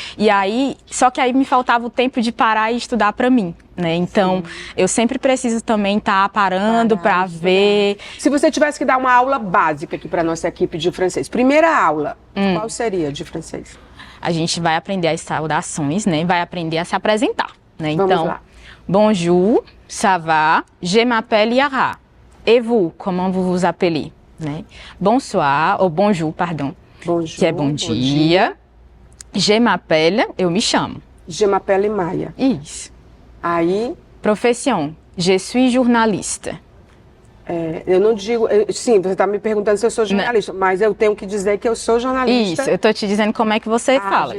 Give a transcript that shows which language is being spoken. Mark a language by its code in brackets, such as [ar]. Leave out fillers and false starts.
[pt] E aí, só que aí me faltava o tempo de parar e estudar para mim, né? Então, eu sempre preciso também estar parando para ver. Se você tivesse que dar uma aula básica aqui para nossa equipe de francês, primeira aula, qual seria de francês? A gente vai aprender as saudações, né? Vai aprender a se apresentar, né? Vamos lá. [fr] Bonjour, ça va, je m'appelle Yara. Et vous, comment vous vous appelez? Né? Bonsoir, ou bonjour, pardon. Bonjour, [pt] que é bom dia. [fr] Je m'appelle, [pt] eu me chamo. [fr] Je m'appelle Maia. [pt] Isso. Aí, [fr] Profession, je suis journaliste. [pt] eu não digo... sim, você está me perguntando se eu sou jornalista, mas eu tenho que dizer que eu sou jornalista. Isso, eu estou te dizendo como é que você fala.